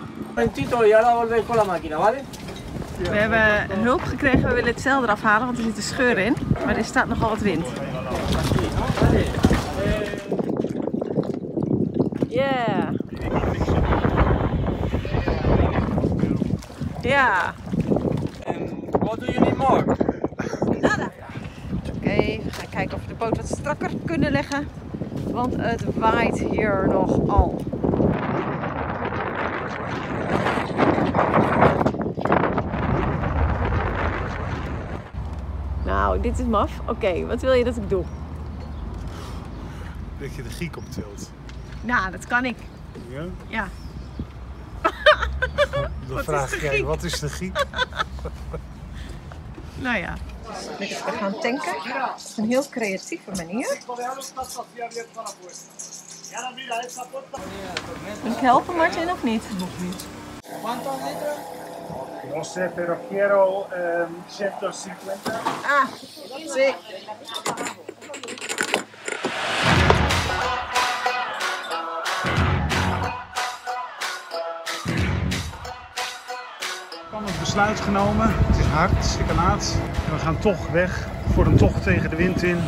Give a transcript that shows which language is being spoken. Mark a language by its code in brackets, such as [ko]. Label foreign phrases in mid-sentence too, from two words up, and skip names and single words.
[nl] We hebben hulp gekregen, we willen het zeil eraf halen, want er zit een scheur in. Maar er staat nogal wat wind. Yeah. Ja. [en] What do you need more? [nl] Nada. Oké, we gaan kijken of we de boot wat strakker kunnen leggen. Want het waait hier nogal. Nou, dit is maf. Oké, wat wil je dat ik doe? Dat je de giek optilt. Nou, dat kan ik. Ja? Ja. Dan vraag jij, wat is de giek? Nou ja. Dus we gaan tanken. Dat is een heel creatieve manier. Moet ik helpen, Martin, of niet? Nog niet. [es] No sé, pero quiero 150. Ah, sí. [nl] Het besluit genomen. Het is hartstikke laat. En we gaan toch weg voor een tocht tegen de wind in.